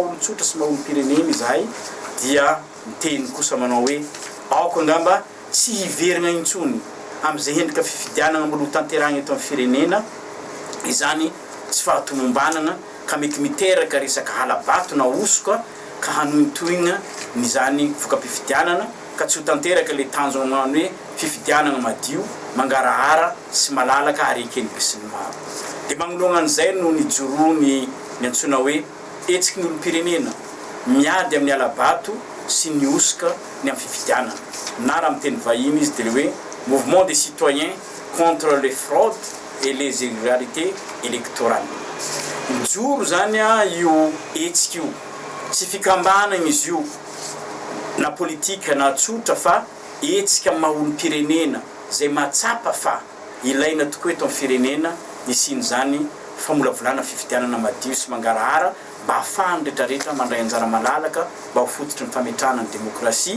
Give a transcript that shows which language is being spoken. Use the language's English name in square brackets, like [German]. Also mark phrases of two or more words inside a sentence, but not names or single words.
[Malagasy] olon-tsotra sy maha olom-pirenena izahay dia miteny kosa manao hoe aoko angamba tsy hiverina intsony amin'izay endrika fifidianana maloha tanterahana eto amin'ny firenena izany tsy fahatomombanana ka mety miteraka resaka halabato na osoka ka hanoitohina nyzany voka-pifidianana ka tsy ho tanteraka le tanjona hoe fifidianana madio mangarahara sy malalaka ary ekelybe sy ny maro. Dia magnoloana an'izay no nijoroany ny antsoina hoe hetsiky ny olom-pirenena miady amin'ny alabato sy ny osika ny amin'ny fifidianana na raha miteny vahiny izy dia le hoe [French] mouvement des citoyens contre les fraudes et les irrégularités électorales. [Malagasy] Mijoro zany io hetsika io tsy fikambanana izy io na politika na tsotra fa hetsika maha olom-pirenena zay mahatsapa fa ilaina tokoa eto amin'ny firenena nisiny zany famolavolana fifidianana madio sy mangarahara mba ahafahany rehetrarehetra mandray anjara malalaka mba ho fototry ny fametrahana ny demokrasia.